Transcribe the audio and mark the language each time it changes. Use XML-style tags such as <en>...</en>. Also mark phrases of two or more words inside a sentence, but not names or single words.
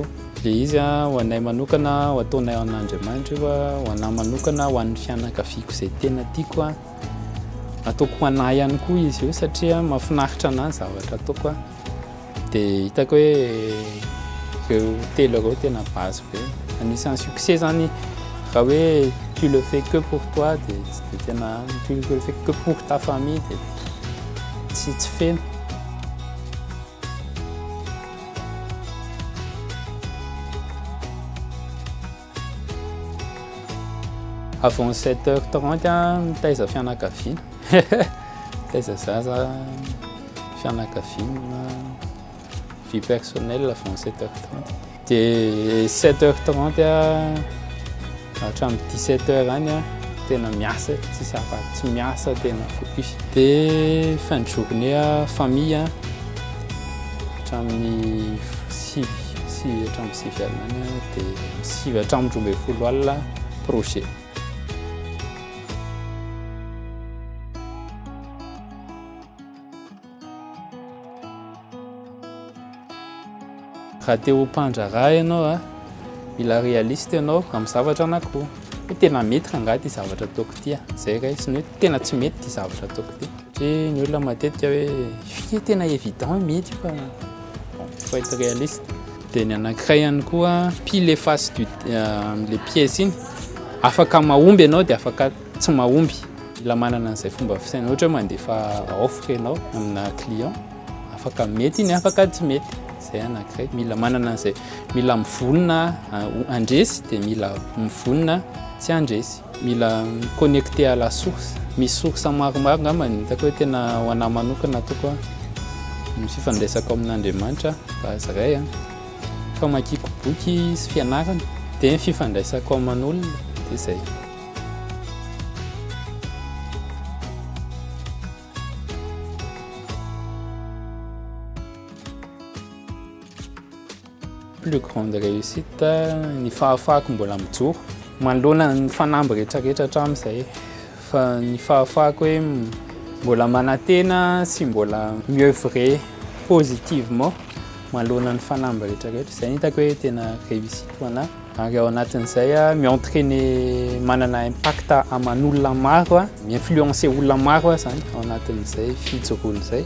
<mg>Dia izy ho anay manokana ho ataonay an'Andriamanitra io ho anahy manokana ho an'ny fianakaviako izay tena tiako ataoko ho anahy ihany koa izy io satria mahafinaritra anahy zavatra ataoko dia hitako hoe ireo telo ireo tena base be. Anisan'ny succès zany raha hoe</mg> <fr>tu le fais que pour toi</fr> <mg>dia tena</mg> <fr>tu le fais que pour ta famille</fr> <mg>dia tsy feno. Avant 7h30 mitaiza fianakaviana. Mitaiza zaza fianakaviana</mg> <fr>vie personnelle avant</fr> <mg>7h30. Dia 7h30 hatramin'ny 17h any tena miasa, tsy miasa tena focus. Dia</mg> <fr>fin de journée</fr> <mg>famille hatramin'ny 6 alina any dia 7h30 alina projet. Raha te ho mpandraharaha ianao mila réaliste ianao amin'ny zavatra anankiroa. Hoe tena mety rangahy ty zavatra ataoko ty zay ray sy ny hoe tena tsy mety ty zavatra ataoko ty. Satria ny olona matetika hoe tena évident mety fa</mg> <fr>faut être réaliste.</fr> <mg>Dia ny anankiray ihany koa</mg> <fr>pile face les pièces</fr> <mg>iny afaka mahomby ianao dia afaka tsy mahomby. Mila manana an'izay fomba fisaina. Ohatra hoe mandefa offre ianao amina client afaka mety iny afaka tsy mety. Zay anankiray mila manana an'izay, mila mivonona andresy dia mila mivonona tsy andresy.</mg> <fr>Mila connecté à la source.</fr> <mg>Misy source maromaro ngambany hitako hoe tena ho anahy manokana ataoko ny fifandraisako amin'Andriamanitra base ray famakiako boky sy fianarana dia ny fifandraisako aman'olona dia zay.</mg> <fr>Plus grande réussite</fr> <mg>ny fahafahako mbola mijoro manoloana ny fanamby rehetrarehetra hatramin'izay fa ny fahafahako hoe mbola manantena sy mbola</mg> <fr>miœuvrer positivement</fr> <mg>manoloana ny fanamby rehetrarehetra. Izay hitako hoe tena réussite ho anahy. Ary ao anatin'izay mi-entraîner manana impact aman'olona maro mi-influencer olona maro zany ao anatin'izay fijoroana izay.</mg>